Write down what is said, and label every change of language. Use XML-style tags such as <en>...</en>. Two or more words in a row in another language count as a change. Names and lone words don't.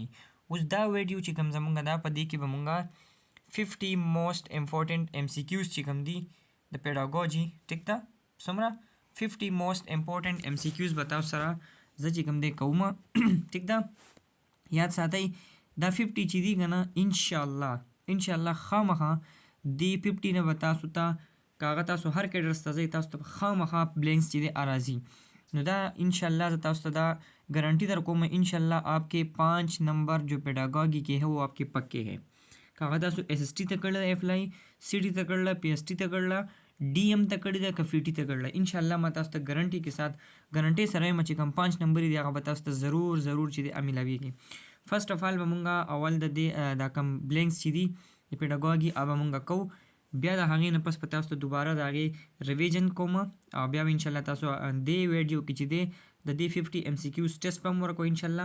<ps>اوس دا ویډیو چې کوم زمونږ ده په دې کې به مونږه 50</ps> <en>most important MCQs</en> <ps>چې کوم دي د پیډاګاجي ټیک ده څومره 50</ps> <en>most important MCQs</en> <ps>به تاسو سره زه چې کوم دی کومه ټیک ده. یاد ساتئ دا 50 چې دي که نه انشاءالله خامخا دې 50 نه به تاسو ته که هغه تاسو هر کیډرز ته ځئ تاسو ته خامخا بلینکس چې دی راځي. نو دا انشاءاللہ زه تاسو ته دا گارنٹی در کوم</ps> <ur>انشاءاللہ آپ کے 5 نمبر جو پیڈاگاگی کے ہے وہ آپ کے پکے ہے.</ur> <ps>که هغه تاسو اس اس ټي ته کړل اپلای، سی ټي ته کړل، پی ایس ټي ته کړل، डी एम ته کړی ده، که فی ټي ته کړل، انشاءالله ما تاسو ته ګارنټي کې سات ګارنټي سره یم چې کوم 5 نمبر دی هغه به تاسو ته ضرور چې دی میلاویږي.</ps> <en>first of all</en> <ps>به مونږه اول د دې دا کم بلینکس چې دي د پیډاګاګي هغه مونږه کوو، بیا د هغې نه پس په تاسو ته دوباره د هغې ریویژن کوم او بیا به انشاءالله تاسو دې ویډیو کې چې دی د دې 50 ام سی کیوز ټیسټ به هم ورکوو انشاءالله.</ps>